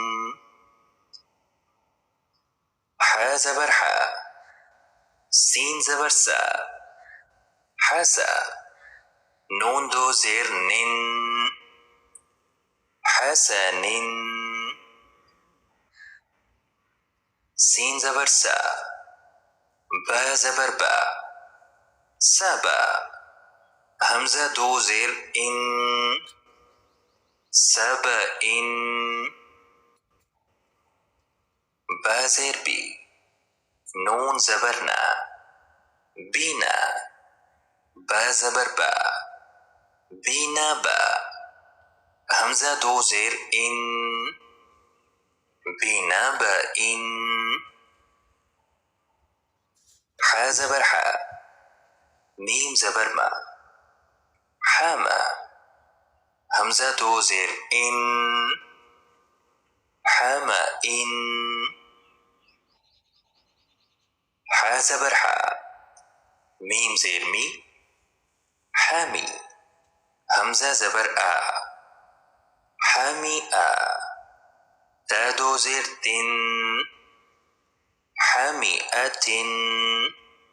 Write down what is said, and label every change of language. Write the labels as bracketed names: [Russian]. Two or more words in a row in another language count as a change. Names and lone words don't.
[Urdu] حا زبر حا، سين زبر سا، حسا. نون دو زير نن، حسن. سين زبر سا، با زبر با، سبا. همزہ دو زیر اِن, سب اِن. با زیر بی، نون زبر نا، بینا. با زبر با، بینا با. همزہ دو زیر اِن، بینا ب اِن. حا زبر حا، میم زبر ما، حاما. همزہ دو زیر اِن، حاما اِن. حا زبر حا، میم زیر می، حامی. همزہ زبر آ، حامی آ. تا दो زير تن، حامئة